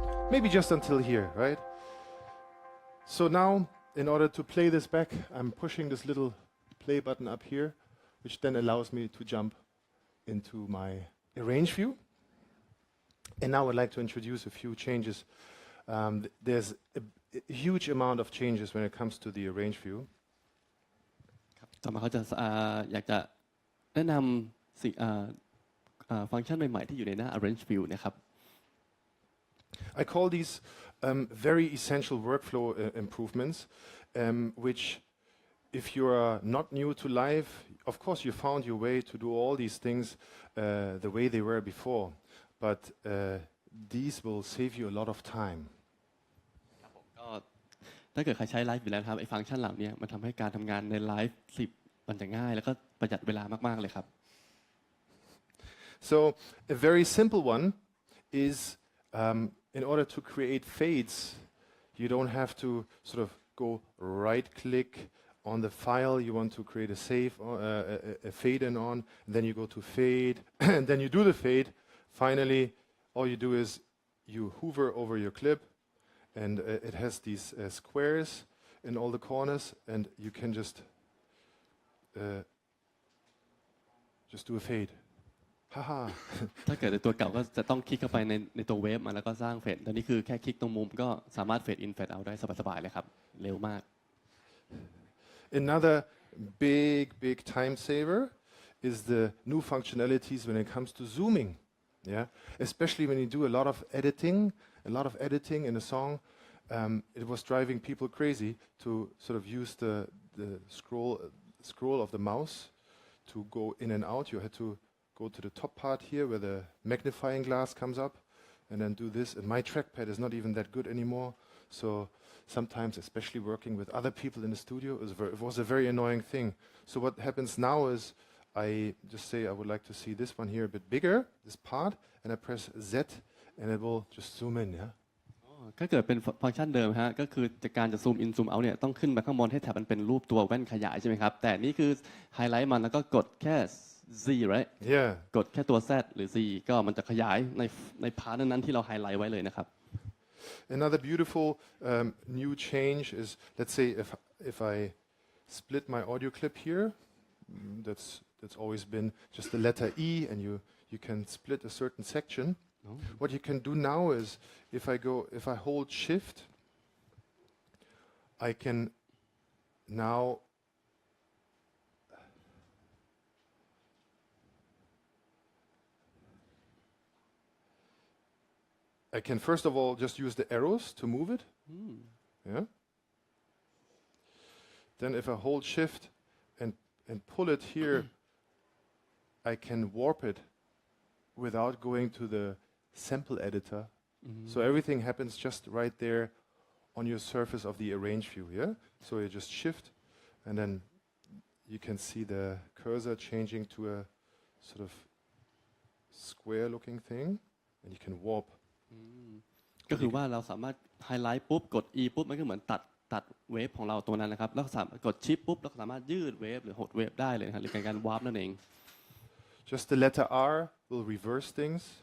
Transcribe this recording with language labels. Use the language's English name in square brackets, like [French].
[English] Maybe just until here, right? So now, in order to play this back, I'm pushing this little play button up here, which then allows me to jump into my arrange view. And now I'd like to introduce a few changes. There's a huge amount of changes when it comes to the arrange view. [Thai] ต่อมาเขาจะอยากจะแนะนำสิ่งฟังก์ชันใหม่ๆที่อยู่ในหน้า arrange view นะครับ [English] I call these very essential workflow improvements, which if you are not new to live, of course you found your way to do all these things the way they were before, but these will save you a lot of time. [Thai] ก็ถ้าเกิดใครใช้ไลฟ์อยู่แล้วครับไอ้ฟังก์ชันเหล่านี้มันทำให้การทำงานในไลฟ์มันจะง่ายแล้วก็ประหยัดเวลามากๆเลยครับ [English] So a very simple one is in order to create fades, you don't have to sort of go right-click on the file you want to create a save, a fade in on, and then you go to fade, and then you do the fade. Finally, all you do is you hover over your clip, and it has these squares in all the corners, and you can just do a fade. Haha. [Thai] ถ้าเกิดในตัวเก่าก็จะต้องคลิกเข้าไปในตัวเวฟมาแล้วก็สร้างเฟดตอนนี้คือแค่คลิกตรงมุมก็สามารถเฟดอินเฟดเอาได้สบายๆเลยครับเร็วมาก [English] Another big time saver is the new functionalities when it comes to zooming. Yeah, especially when you do a lot of editing in a song. It was driving people crazy to sort of use the scroll of the mouse to go in and out. You had to go to the top part here where the magnifying glass comes up and then do this. And my trackpad is not even that good anymore. So sometimes, especially working with other people in the studio, it was a very annoying thing. So what happens now is I just say I would like to see this one here a bit bigger, this part, and I press Z and it will just zoom in, yeah? [Thai] ถ้าเกิดเป็นฟังก์ชันเดิมฮะก็คือจากการจะซูมอินซูมเอาเนี่ยต้องขึ้นไปข้างบนให้แถบมันเป็นรูปตัวแว่นขยายใช่ไหมครับแต่นี่คือไฮไลท์มันแล้วก็กดแค่ Z right Yeah. กดแค่ตัว Z หรือ Z ก็มันจะขยายในพาร์ทนั้นๆที่เราไฮไลท์ไว้เลยนะครับ [English] Another beautiful new change is, let's say if I split my audio clip here, that's always been just the letter E, and you can split a certain section. What you can do now is if I hold Shift, I can now first of all just use the arrows to move it. Yeah. Then if I hold Shift and pull it here, I can warp it without going to the sample editor. So everything happens just right there on your surface of the arrange view, yeah? So you just shift and then you can see the cursor changing to a sort of square looking thing and you can warp. [Thai] ก็คือว่าเราสามารถไฮไลท์ปุ๊บกด E ปุ๊บมันก็เหมือนตัดเวฟของเราตัวนั้นนะครับแล้วสามารถกดชิปปุ๊บเราสามารถยืดเวฟหรือหดเวฟได้เลยนะครับหรือการวาร์ปนั่นเอง [English] Just the letter R will reverse things.